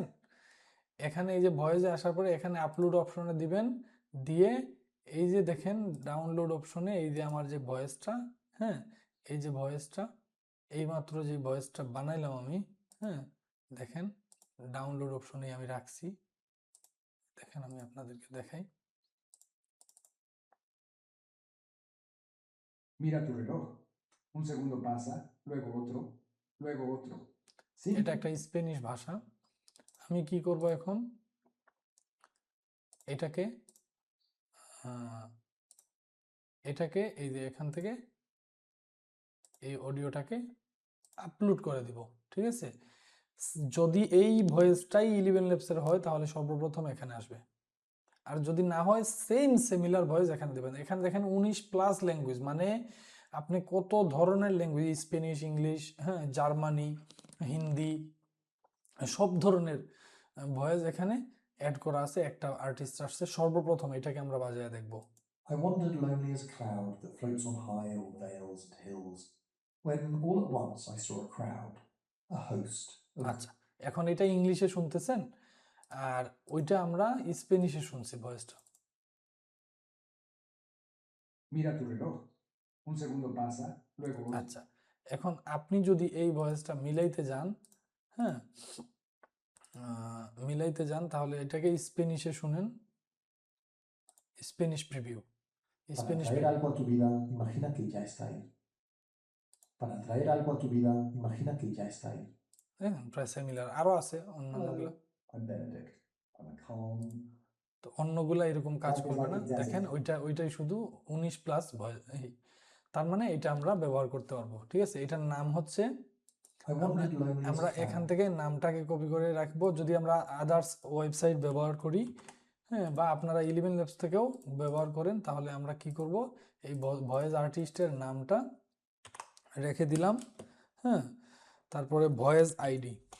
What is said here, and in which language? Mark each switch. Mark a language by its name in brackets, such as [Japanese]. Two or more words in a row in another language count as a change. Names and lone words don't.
[Bangla] এখানে এই যে ভয়েসে আসার পরে এখানে [English] upload optionএ [Bangla] দিবেন, দিয়ে এই যে দেখেন [English] download optionএ [Bangla] এই যে আমার যে ভয়েসটা, হ্যাঁ এই যে ভয়েসটা, এইমাত্র যে ভয়েসটা বানাইলাম আমি, হ্যাঁ দেখেন [English] download optionএ [Bangla] আমি রাখছি। দেখেন আমি আপনাদেরকে দেখাই, [Spanish] Mira tu reloj. Un segundo pasa, luego otro, luego otro. [Bangla] এটা 5. একটা স্প্যানিশ ভাষা। আমি কি করব এখন, এটাকে এটাকে এই যে এখান থেকে এই অডিওটাকে আপলোড করে দিব, ঠিক আছে। যদি এই ভয়েসটাই 11 ল্যাবসের হয় তাহলে সর্বপ্রথম এখানে আসবে, আর যদি না হয় [English] same similar voice [Bangla] এখানে দেবেন। এখানে দেখেন 19+ ল্যাঙ্গুয়েজ, মানে আপনি কত ধরনের ল্যাঙ্গুয়েজ, স্প্যানিশ, ইংলিশ, হ্যাঁ, জার্মানি, হিন্দি, সব ধরনের ভয়েস এখানে অ্যাড করা আছে। একটা আর্টিস্ট আসছে সর্বপ্রথম, এটাকে আমরা বাজায় দেখব। [English] I wandered lonely as a cloud that floats on high o'er vales and hills, when all at once I saw a crowd, a host of... [Bangla] আচ্ছা, এখন এটা ইংলিশে শুনতেছেন, আর ওইটা আমরা স্প্যানিশে শুনছি ভয়েসটা। [Spanish] Mira tu reloj, un segundo pasa, luego otro. [Bangla] আচ্ছা, এখন আপনি যদি এই ভয়েসটা মিলাইতে যান, হ্যাঁ, মিলাইতে যান, তাহলে এটাকে স্প্যানিশে শুনেন, [English] Spanish preview, [Spanish] Para [Bangla] স্প্যানিশ [Spanish] traer algo a tu vida, imagina que ya está ahí. Para traer algo a tu vida, imagina que ya está ahí. [Bangla] হ্যাঁ, প্রায় সিমিলার। আরো আছে অন্যান্যগুলো, [English] Hello, I'm Benedict. I'm a calm... [Bangla] তো অন্যগুলা এরকম কাজ [English] That is [Bangla] করবে [English] like [Bangla] না। [English] exactly. [Bangla] দেখেন ওইটাই শুধু 19+ ভয়েস, তার মানে এটা আমরা ব্যবহার করতে পারবো। ঠিক আছে, এটার নাম হচ্ছে, [English] I wandered lonely as [Bangla] আমরা [English] a [Bangla] এখান [English] cloud. [Bangla] থেকে নামটাকে কপি করে রাখবো। যদি আমরা [English] others website [Bangla] ব্যবহার করি, হ্যাঁ, বা আপনারা 11 ল্যাবস থেকেও ব্যবহার করেন, তাহলে আমরা কি করব, এই [English] voice artistএর [Bangla] নামটা রেখে দিলাম, হ্যাঁ, তারপরে [English] voice ID,